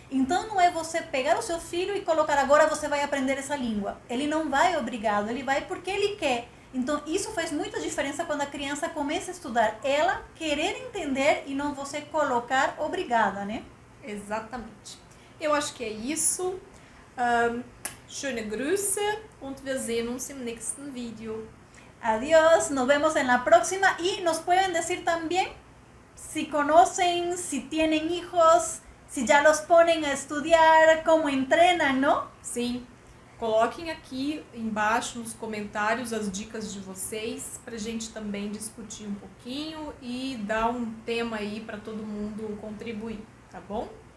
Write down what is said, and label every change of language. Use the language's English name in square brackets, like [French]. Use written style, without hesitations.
[Portuguese] Então não é você pegar o seu filho e colocar agora você vai aprender essa língua. Ele não vai obrigado, ele vai porque ele quer. Então isso faz muita diferença quando a criança começa a estudar. Ela querer entender e não você colocar obrigada, né? Exatamente. Eu acho que é isso. [German] Schöne Grüße und wir sehen uns im nächsten Video. [Spanish] Adiós, nos vemos en la próxima y nos pueden decir también si conocen, si tienen hijos, si ya los ponen a estudiar, cómo entrenan, ¿no? [Portuguese] Sim, coloquem aqui embaixo nos comentários as dicas de vocês pra gente também discutir um pouquinho e dar um tema aí para todo mundo contribuir, tá bom?